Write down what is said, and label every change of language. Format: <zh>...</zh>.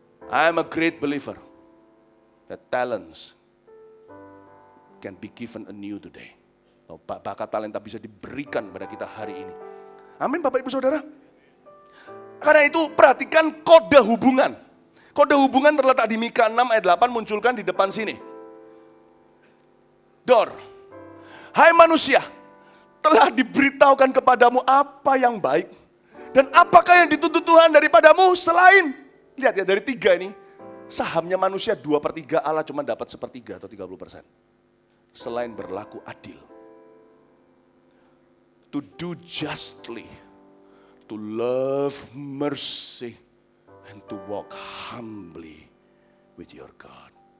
<en>I'm a great believer that talents can be given anew today.</en> <id>Bakat talenta bisa diberikan pada kita hari ini. Amin Bapak Ibu Saudara. Karena itu perhatikan kode hubungan. Kode hubungan terletak di Mika 6 ayat 8 munculkan di depan sini. Dor. Hai manusia, telah diberitahukan kepadamu apa yang baik. Dan apakah yang dituntut Tuhan daripadamu selain. Lihat ya dari 3 ini. Sahamnya manusia 2/3, Allah cuma dapat 1/3 atau 30%. Selain berlaku adil.</id> <en>To do justly, to love mercy, and to walk humbly with your God.</en>